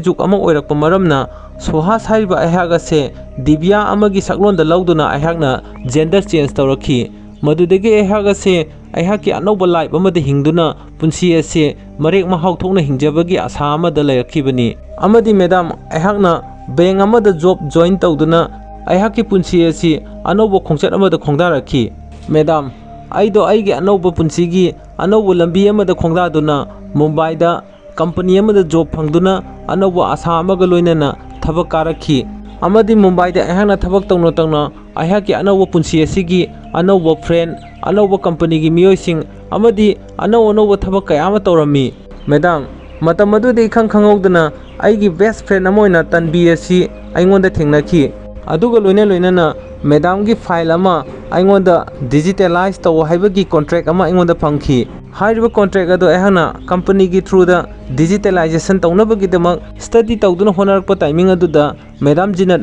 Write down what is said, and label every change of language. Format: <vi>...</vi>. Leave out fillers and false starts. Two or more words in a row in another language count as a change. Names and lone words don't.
<mni>juk ama oirakpa maramna suhas haiba aihak ase divya amagi saklonda lauduna aihakna</mni> <en>gender change</en> <mni>tawraki madudagi aihak ase aihakki anauba life amada hingduna punsi ase marek mahau thokna hingjabagi asa amada leirakibani amadi madam aihakna bank amada</mni> <en>job join</en> <mni>tawduna aihakki punsi asi anauba khongchat amada khongdaraki madam aido aigi anauba punsigi anauba lambi amada khongdaduna Mumbai da company amada job phangduna anauba asa amaga loinana thabak karaki amadi Mumbai da aihakna thabak tawna aihakki anauba punsi asigi anauba friend anauba company gi miyoising amadi anauba thabak kaya ama tawrami madam matam adudi khanghaudana aigi</mni> <en>best friend</en> <mni>amoina tanbi asi aingonda thengnaki aduga loina madam gi file ama aingonda digitalize taw haibagi contract ama aingonda phangki haiba contract ado ehana company gi through da digitalization tawnabagi damak study tawduna honarakpa timing aduda madam jinat</mni>